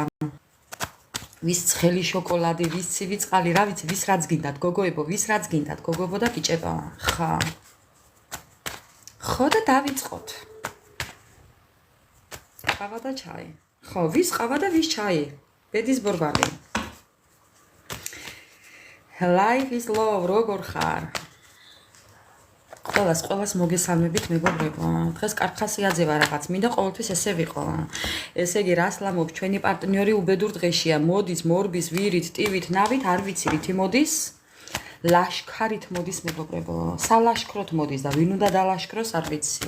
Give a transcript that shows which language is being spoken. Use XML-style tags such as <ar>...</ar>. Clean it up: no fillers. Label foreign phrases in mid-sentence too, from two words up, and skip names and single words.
<ka>ვის ცხელი შოკოლადი, ვის ცივი წყალი, რა ვიცი, ვის რაც გინდათ, გოგოებო, ვის რაც გინდათ, გოგოებო და ბიჭებო. ხა. ხო და დავიწყოთ. ყავა და ჩაი. ხო, ვის ყავა და ვის ჩაი? ბედის ბორბალი.</ka> <en>Life is love,</en> <ka>როგორ ხარ? ყველას მოგესალმებით მეგობრებო. დღეს კარგხასიაძევა რაღაც, მინდა ყოველთვის ესე ვიყო. ესე იგი, რას ლამობ, ჩვენი პარტნიორი უბედურ დღეშია. მოდის, მორბის, ვირით, ტივით, ნავით, არ ვიცი რითი მოდის. ლაშქარით მოდის მეგობრებო. სალაშქროთ მოდის და ვინ უნდა დალაშქროს, არ ვიცი.</ka>